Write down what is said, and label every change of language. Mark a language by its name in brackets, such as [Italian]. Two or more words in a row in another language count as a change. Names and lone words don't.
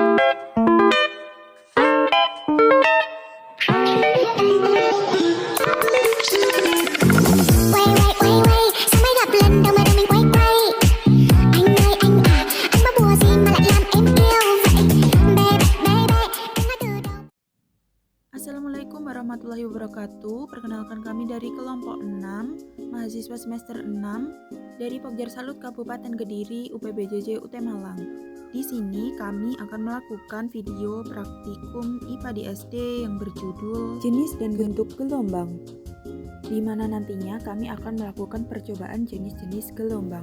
[Vietnamese] Sao mấy gặp lần đầu mà đời mình quay quay. Anh ơi anh à, anh có bùa gì mà lại làm em yêu vậy. [English] Baby baby, [Vietnamese] đừng nói từ đầu. [Arabic] السلام عليكم ورحمة الله وبركاته. [Indonesian] Perkenalkan kami dari kelompok 6, mahasiswa semester 6 dari Pogja Salut Kabupaten Kediri, UPBJJ UT Malang. Di sini kami akan melakukan video praktikum IPA di SD yang berjudul Jenis dan Bentuk Gelombang, di mana nantinya kami akan melakukan percobaan jenis-jenis gelombang.